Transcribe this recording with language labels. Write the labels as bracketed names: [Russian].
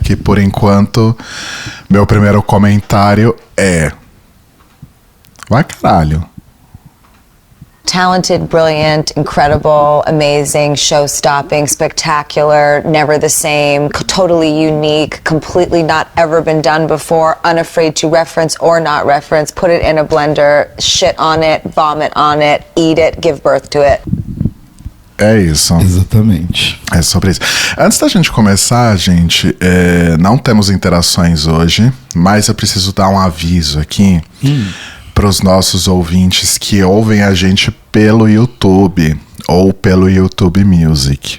[Portuguese] Que por enquanto, meu primeiro comentário é... Vai caralho. [English] Talented, brilliant, incredible, amazing, show-stopping, spectacular, never the same, totally unique, completely not ever been done before, unafraid to reference or not reference, put it in a blender, shit on it, vomit on it, eat it, give birth to it. [Portuguese] É isso. Exatamente. É sobre isso. Antes da gente começar, gente, não temos interações hoje, mas eu preciso dar um aviso aqui para os nossos ouvintes que ouvem a gente pelo YouTube ou pelo YouTube Music.